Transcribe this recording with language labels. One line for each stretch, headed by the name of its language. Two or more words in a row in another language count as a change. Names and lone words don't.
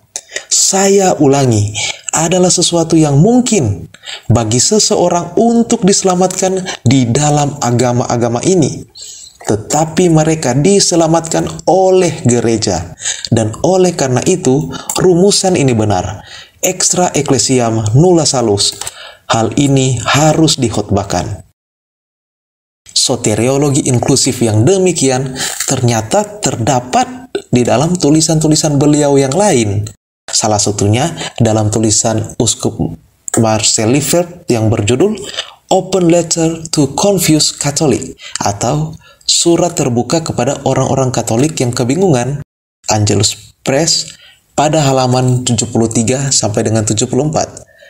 Indonesian: Saya ulangi, adalah sesuatu yang mungkin bagi seseorang untuk diselamatkan di dalam agama-agama ini. Tetapi mereka diselamatkan oleh gereja. Dan oleh karena itu, rumusan ini benar.
Latin: Extra ecclesiam nulla salus.
Indonesian: Hal ini harus dikhotbahkan. Soteriologi inklusif yang demikian ternyata terdapat di dalam tulisan-tulisan beliau yang lain. Salah satunya dalam tulisan Uskup Marcel Lefebvre yang berjudul Open Letter to Confused Catholic atau Surat Terbuka kepada Orang-orang Katolik yang Kebingungan, Angelus Press, pada halaman 73 sampai dengan 74.